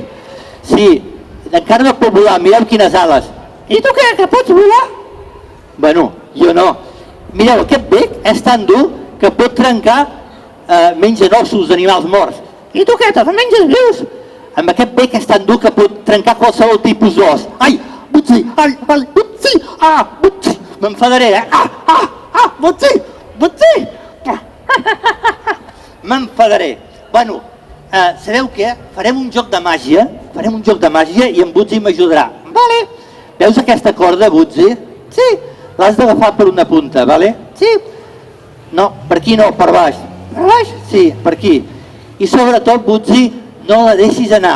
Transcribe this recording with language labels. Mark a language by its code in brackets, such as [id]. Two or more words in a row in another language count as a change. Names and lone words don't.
[ca] Sí, encara no pot volar, mireu quines ales. I tu què, que pots volar? Bueno, jo no. Mireu, aquest bec és tan dur que pot trencar, menja ossos d'animals morts. I tu què, te'ls menges vius? Amb aquest bec és tan dur que pot trencar qualsevol tipus d'os. Ai, Butzi, ai, Butzi, Butzi, m'enfadaré, Butzi, Butzi. M'enfadaré. Bueno, sabeu què? Farem un joc de màgia, i en Butzi m'ajudarà. Vale. Veus aquesta corda, Butzi? Sí. L'has d'agafar per una punta, vale? Sí. No, per aquí no, per baix. Per baix? Sí, per aquí. I sobretot, Butzi, no la deixis anar.